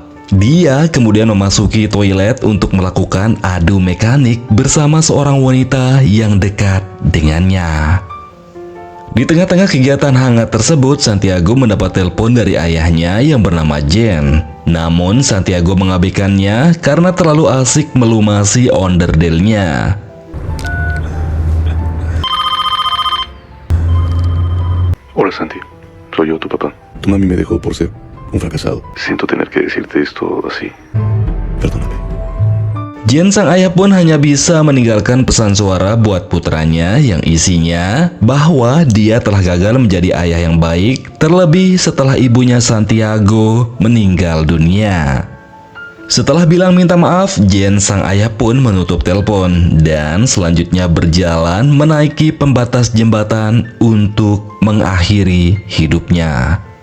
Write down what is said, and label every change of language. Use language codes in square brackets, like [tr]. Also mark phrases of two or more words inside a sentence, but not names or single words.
[id] Dia kemudian memasuki toilet untuk melakukan adu mekanik bersama seorang wanita yang dekat dengannya. Di tengah-tengah kegiatan hangat tersebut, Santiago mendapat telepon dari ayahnya yang bernama Jen. Namun Santiago mengabaikannya karena terlalu asik melumasi onderdilnya. [es] Hola Santi, soy yo, tu papá. Tu mami me dejó por ser un fracasado. Siento tener que decirte esto así. Perdóname. [id] Jen sang ayah pun hanya bisa meninggalkan pesan suara buat putranya yang isinya bahwa dia telah gagal menjadi ayah yang baik, terlebih setelah ibunya Santiago meninggal dunia. Setelah bilang minta maaf, Jen sang ayah pun menutup telepon dan selanjutnya berjalan menaiki pembatas jembatan untuk mengakhiri hidupnya.